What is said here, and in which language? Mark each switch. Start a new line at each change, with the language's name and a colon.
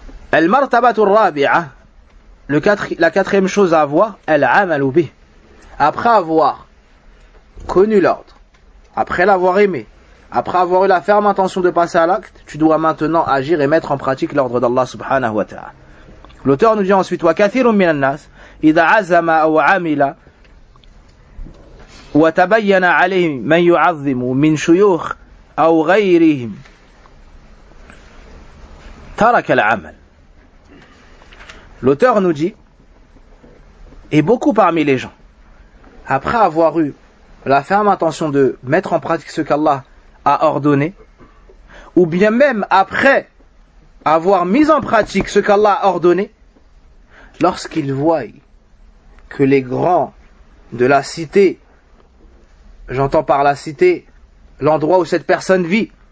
Arabic: Al-martabatu al-rabi'a,
French: la quatrième chose à voir,
Arabic: al-amalu bih.
French: Après avoir connu l'ordre, après l'avoir aimé, après avoir eu la ferme intention de passer à l'acte, tu dois maintenant agir et mettre en pratique l'ordre d'Allah subhanahu wa ta'ala. L'auteur nous dit ensuite,
Arabic: وَكَثِرٌ مِنَ النَّاسِ إِذَا عَزَمَا أَوْ عَمِلَ وَتَبَيَّنَ عَلَيْهِمْ مَنْ يُعَظِّمُ مِنْ شُيُوخِ أَوْ غَيْرِهِمْ تَرَكَ الْعَمَلِ.
French: L'auteur nous dit, et beaucoup parmi les gens, après avoir eu la ferme intention de mettre en pratique ce qu'Allah a ordonné, ou bien même après avoir mis en pratique ce qu'Allah a ordonné, lorsqu'ils voient que les grands de la cité, j'entends par la cité l'endroit où cette personne vit,